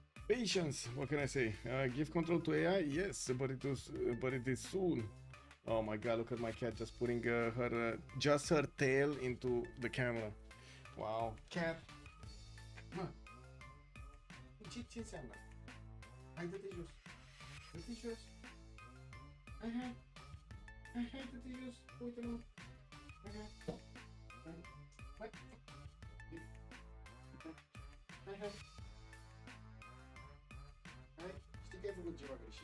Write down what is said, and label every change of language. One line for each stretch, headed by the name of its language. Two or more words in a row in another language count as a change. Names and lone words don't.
English: Patience. What can I say? Give control to AI. Yes, but it is soon. Oh my god! Look at my cat just putting just her tail into the camera. Wow, cat.
Romanian: Ce înseamnă? Hai, dă-te jos. Dă-te jos. Hai, dă-te jos. Uite-mă. Hai. Știi că ai făcut ceva greșit.